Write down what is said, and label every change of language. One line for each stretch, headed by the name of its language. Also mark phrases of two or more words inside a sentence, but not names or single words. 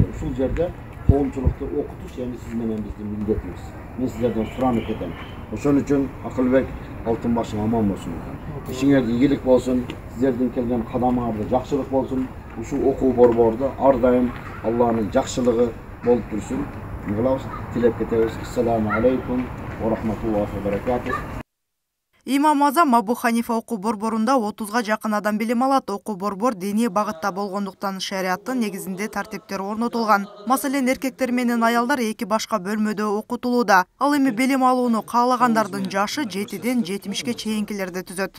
Kyrgyz: Ушул жерде коомчулукту окутуш эми сиз менен биздин милдетибиз. Мен сиздерден суранып кетем. Ошон үчүн Акылбек Алтынбашың аман болсун. Ишиңерде ийгилик болсун, сиздердин келген кадамыңарда жакшылык болсун. Ушул окуу борбордо ар дайым Алланын жакшылыгы болуп турсун. Кылабыз, тилеп кетебиз.
Arabic: السلام عليكم ورحمة الله وبركاته.
Kyrgyz: Имам Азам Абу Ханифа окуу борборунда 30га жакын адам билим алат. Окуу борбор диний багытта болгондуктан шариаттын негизинде тартиптер орнотулган. Маселен, эркектер менен аялдар эки башка бөлмөдө окутулууда. Ал эми билим алууну каалагандардын жашы 7ден 70ке чейинкилерди түзөт.